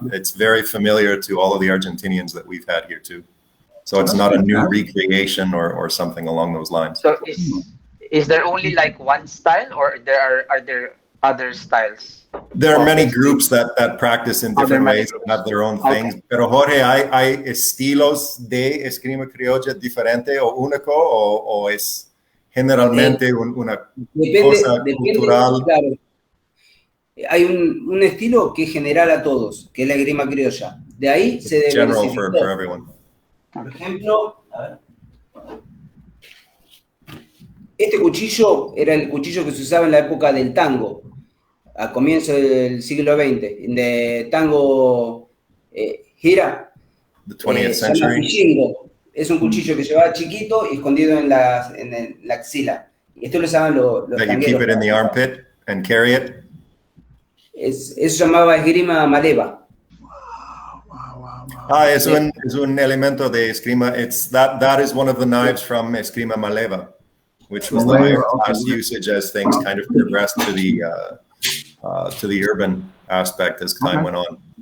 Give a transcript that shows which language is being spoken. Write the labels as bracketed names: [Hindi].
[English] It's very familiar to all of the Argentinians that we've had here too. So it's not a new recreation or something along those lines. So is there only like one style, or are there other styles? There are many groups that practice in different ways and have their own things. Okay. [Spanish] Pero Jorge, ¿hay estilos de Esgrima Criolla diferente o único o es generalmente una cosa cultural? Claro. Hay un estilo que es general a todos, que es la esgrima criolla. De ahí se debe [English] general for everyone. [Spanish] Por ejemplo, a ver. Este cuchillo era el cuchillo que se usaba en la época del tango, a comienzo del siglo XX, de tango gira. [English] The 20th century. [Spanish] Es un cuchillo que llevaba chiquito y escondido en la axila. Y esto lo usaban los [English] tangueros. That you keep it in the armpit and carry it? [Spanish] Eso se llamaba esgrima maleva. Ah, es un elemento de esgrima. [English] That is one of the knives from Esgrima Maleva, which was the higher class usage as things kind of progressed to the urban aspect as time went on.